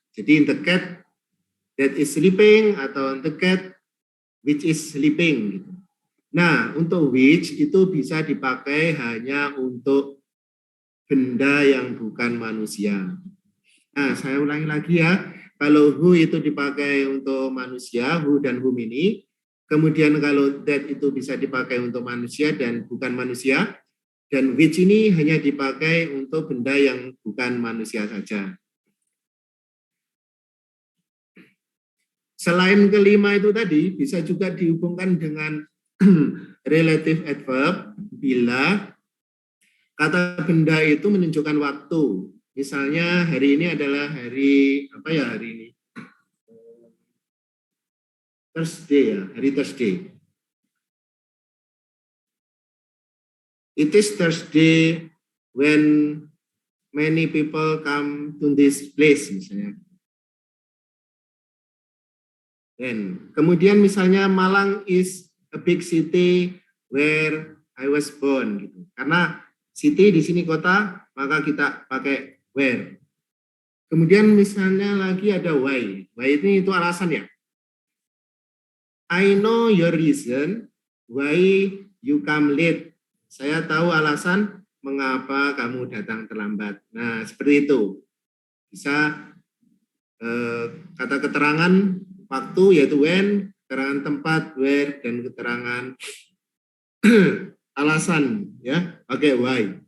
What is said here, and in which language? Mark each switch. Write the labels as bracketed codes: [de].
[id] Jadi [en] the cat that is sleeping [id] atau [en] the cat which is sleeping. [id] Gitu. Nah, untuk which itu bisa dipakai hanya untuk benda yang bukan manusia. Nah, saya ulangi lagi ya. Kalau who itu dipakai untuk manusia, who dan whom ini. Kemudian kalau that itu bisa dipakai untuk manusia dan bukan manusia. Dan which ini hanya dipakai untuk benda yang bukan manusia saja. Selain kelima itu tadi, bisa juga dihubungkan dengan relative adverb bila kata benda itu menunjukkan waktu. Misalnya hari ini adalah hari apa ya hari ini? Thursday ya, hari Thursday. [en] It is Thursday when many people come to this place [id] misalnya. Dan kemudian misalnya [en] Malang is a big city where I was born [id] gitu. Karena city di sini kota, maka kita pakai where. Kemudian misalnya lagi ada why. Why ini itu alasan ya. [en] I know your reason why you come late. [id] Saya tahu alasan mengapa kamu datang terlambat. Nah, seperti itu. Bisa kata keterangan waktu yaitu when, keterangan tempat where, dan keterangan alasan ya, pakai why.